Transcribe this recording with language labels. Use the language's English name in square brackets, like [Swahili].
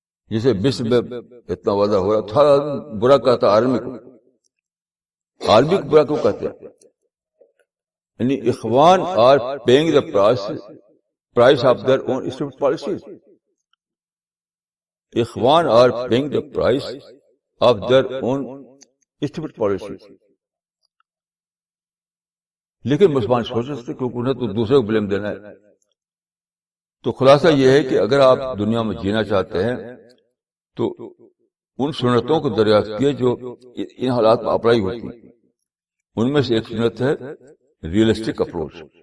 [Urdu] جیسے مصر میں اتنا وعدہ ہو رہا تھا، برا کہتا آرمی کو، آرمی کو برا کیوں کہتے ہیں؟ یعنی اخوان [English] Are paying the price of their own stupid policies. Ikhwan are paying the price of their own stupid policies. [Urdu] لیکن مسلمان سوچ سکتے کیونکہ انہیں تو دوسرے کو بلیم دینا ہے۔ تو خلاصہ یہ ہے کہ اگر آپ دنیا میں جینا چاہتے ہیں تو ان سنتوں کو دریافت کیے جو ان حالات میں اپلائی ہوتی ہیں۔ ان میں سے ایک سنت ہے ریئلسٹک اپروچ،